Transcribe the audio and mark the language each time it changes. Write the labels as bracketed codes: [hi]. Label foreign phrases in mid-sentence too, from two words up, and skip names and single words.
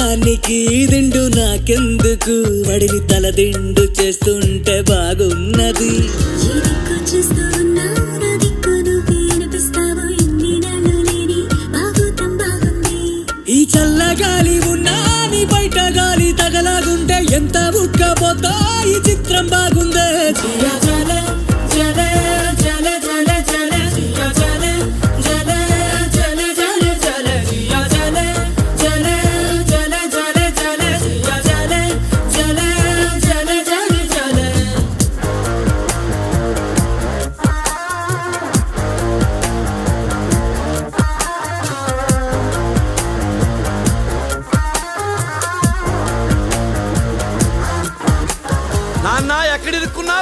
[te] పోవడానికి దిండు నాకెందుకు వడిని తలదిండు చేస్తుంటే బాగున్నది ఏ దిక్కు చూస్తూ ఉన్నావు నా దిక్కు నువ్వే అనిపిస్తావు ఎన్ని నాళ్ళు లేని బాగోతం బాగుంది ఈ చల్లగాలి ఉన్నా నీ బయట గాలి తగలాగుంటే ఎంత ఉక్కపోతా ఈ చిత్రం బాగుందే [hi] जिया जले जले जले जले जले जिया जले जले जले जले जले जिया जले जले जले जले जले जिया जले जले जले जले जले [te] నాన్న ఎక్కడ ఇరుక్కున్నావు?